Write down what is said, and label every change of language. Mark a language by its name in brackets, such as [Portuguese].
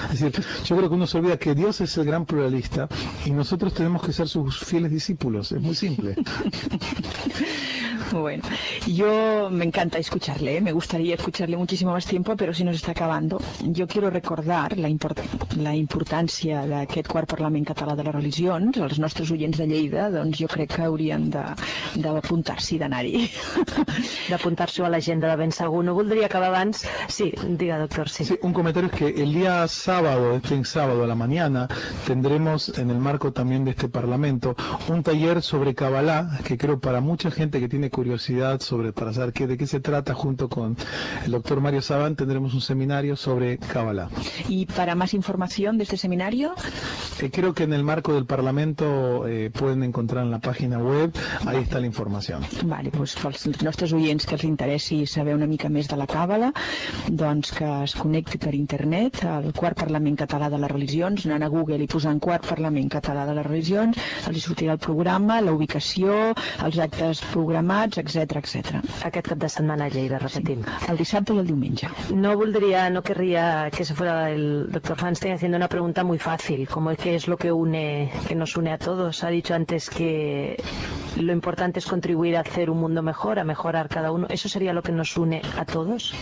[Spanish] Es decir, yo creo que uno se olvida que Dios es el gran pluralista y nosotros tenemos que ser sus fieles discípulos. Es muy simple. Bueno, yo me encanta escucharle, ¿eh? Me gustaría escucharle muchísimo más tiempo, pero si nos está acabando, yo quiero recordar la importancia [Catalan] d'aquest quart parlament català de les religions. Els nostres oients de Lleida, doncs jo crec que haurien d'apuntar-s'hi, d'anar-hi. D'apuntar-s'hi a l'agenda de ben segur. No voldria acabar abans... Sí, diga, doctor, sí. [Spanish] Sí, [Catalan] un comentari és que el dia [Spanish] sábado, este sábado a la mañana, tendremos en el marco también de este parlamento un taller sobre Kabbalah, que creo para mucha gente que tiene curiosidad sobre, para saber de qué se trata, junto con el doctor Mario Sabán, tendremos un seminario sobre Kabbalah. ¿Y para más información de este seminario? Creo que en el marco del Parlamento pueden encontrar en la página web, ahí está la información. [Catalan] Vale, pues pels nostres oients que els interessi saber una mica més de la Kabbalah, doncs que es connecti per internet al quart Parlament Català de les Religions, anant a Google i posant quart Parlament Català de les Religions, els sortirà el programa, la ubicació, els actes programats, etcètera, etcètera. Aquest cap de setmana a Lleida, repetim. Sí. El dissabte i el diumenge. [Spanish] No querria que se fuera el doctor Feinstein haciendo una pregunta muy fácil, como que es lo que une, que nos une a todos. Ha dicho antes que lo importante es contribuir a hacer un mundo mejor, a mejorar cada uno. ¿Eso sería lo que nos une a todos?